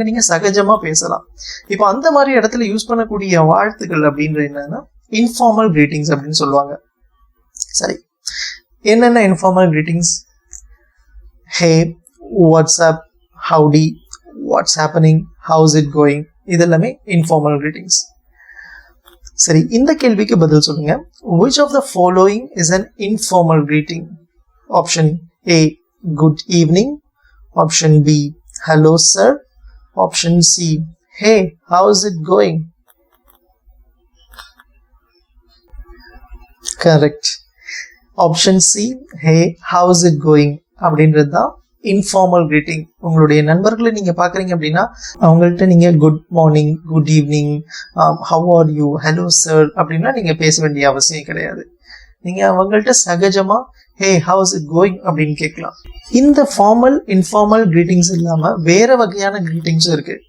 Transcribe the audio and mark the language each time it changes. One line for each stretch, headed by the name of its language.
Tamil: அங்க நீங்க சகஜமா பேசலாம். இப்போ அந்த மாதிரி இடத்துல யூஸ் பண்ணக்கூடிய வாழ்த்துக்கள் அப்படின்ற என்னன்னா இன்ஃபார்மல் கிரீட்டிங்ஸ் அப்படின்னு சொல்லுவாங்க. சரி, என்னென்ன
English: Informal greetings? Hey, what's up, howdy, what's happening, how's it going,
Tamil: இதெல்லாமே
English: Informal greetings.
Tamil: சரி, இந்த கேள்விக்கு பதில் சொல்லுங்க.
English: Which of the following is an informal greeting? Option A, good evening. Option B, hello sir. Option C, hey, how's it going? Correct. Option C, hey, how's it going
Tamil: அப்படின்றது தான்
English: Informal greeting.
Tamil: உங்களுடைய நண்பர்களை நீங்க பாக்குறீங்க அப்படின்னா அவங்கள்ட்ட நீங்க
English: good morning, good evening, how are you, hello sir
Tamil: அப்படின்னா நீங்க பேச வேண்டிய அவசியம் கிடையாது. நீங்க அவங்கள்ட்ட சகஜமா
English: hey, how's it going
Tamil: அப்படின்னு கேட்கலாம். இந்த ஃபார்மல் இன்ஃபார்மல் கிரீட்டிங்ஸ் இல்லாம வேற வகையான கிரீட்டிங்ஸும் இருக்கு.